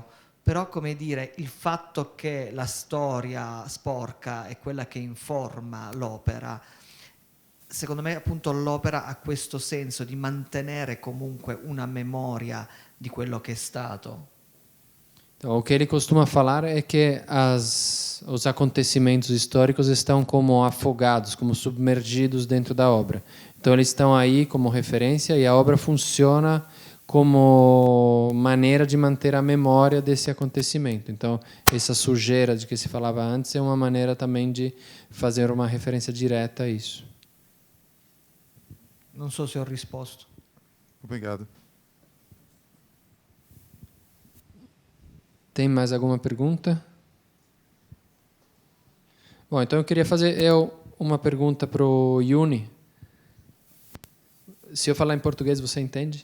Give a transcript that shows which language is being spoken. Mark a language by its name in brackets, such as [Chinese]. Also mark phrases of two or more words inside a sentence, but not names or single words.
[Italian] Però, come dire, il fatto che la storia sporca è quella che informa l'opera, secondo me appunto l'opera ha questo senso di mantenere comunque una memoria di quello che è stato. [Portuguese] Então, o que ele costuma falar é que os acontecimentos históricos estão como afogados, como submergidos dentro da obra. Então, eles estão aí como referência e a obra funciona como maneira de manter a memória desse acontecimento. Então, essa sujeira de que se falava antes é uma maneira também de fazer uma referência direta a isso. [Italian] Non so se ho risposto. [Portuguese] Obrigado. Tem mais alguma pergunta? Bom, então eu queria fazer uma pergunta para o Yuni. Se eu falar em português, você entende?